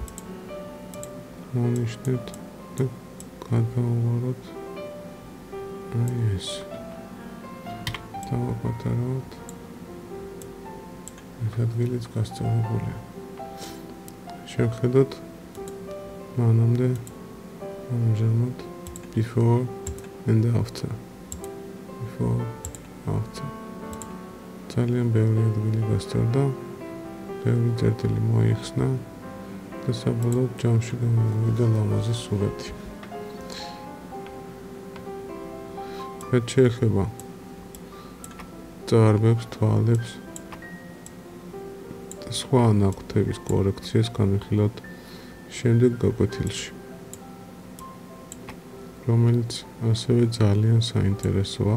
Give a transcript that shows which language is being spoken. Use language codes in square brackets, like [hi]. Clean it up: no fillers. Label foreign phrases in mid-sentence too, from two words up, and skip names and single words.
[ka] მონიშნეთ და გადავუვალოთ აი ეს. დავაპატარავოთ. ეს ადგილიც გასწორებულია. შევხედოთ მანამდე, ამჟამად, [en] before and after. Before, after. [ka] ძალიან ბევრი ადგილი გასწორდა, ბევრი წერტილი მოიხსნა და საბოლოოდ ჯამში გამოვიდა ლამაზი სურათი. რაც შეეხება წარბებს, თვალებს და სხვა ნაკვთების კორექციას განვიხილოთ შემდეგ გაკვეთილში, რომელიც ასევე ძალიან საინტერესოა.